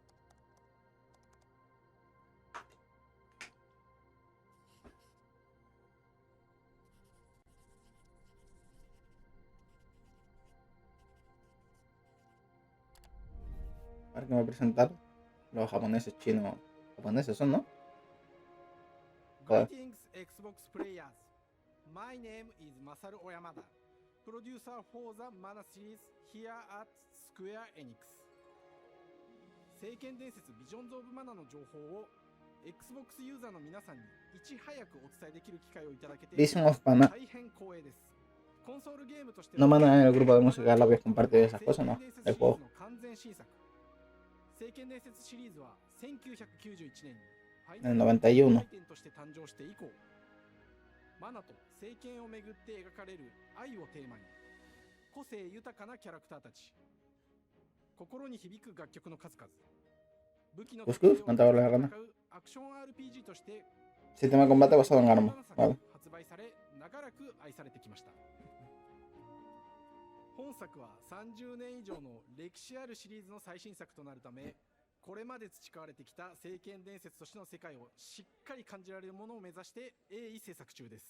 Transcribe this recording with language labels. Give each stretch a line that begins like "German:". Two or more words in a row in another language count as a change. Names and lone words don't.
Spanish: A ver qué me presentaron. Los japoneses, chinos, japoneses son, ¿no? Joder.
English: Greetings, Xbox players. My name is Masaru Oyamada, producer for the Mana series here at Square Enix.
Japanese: 聖剣伝説 Visions of Mana の情報を Xbox ユーザーの皆さんにいち早くお伝えできる機会をいただけて Vision of Mana. 大変光栄です。コンソールゲームとして
Spanish: No mandan en el grupo de música, la habéis compartido esas cosas, ¿no? El juego.
Japanese: 完全新作。聖剣伝説シリーズは1991年に
Spanish: En el 91.
Japanese: として誕生して以降、マナと聖剣をめぐって描かれる愛をテーマに、個性豊かなキャラクターたち、心に響く楽曲の数々、武器のアクション RPG として
Spanish: Sistema de combate basado en armas. Vale.
Japanese: 発売され、長らく愛されてきました。本作は30年以上の歴史あるシリーズの最新作となるため、これまで培われてきた聖剣伝説としての世界をしっかり感じられるものを目指して鋭意制作中です。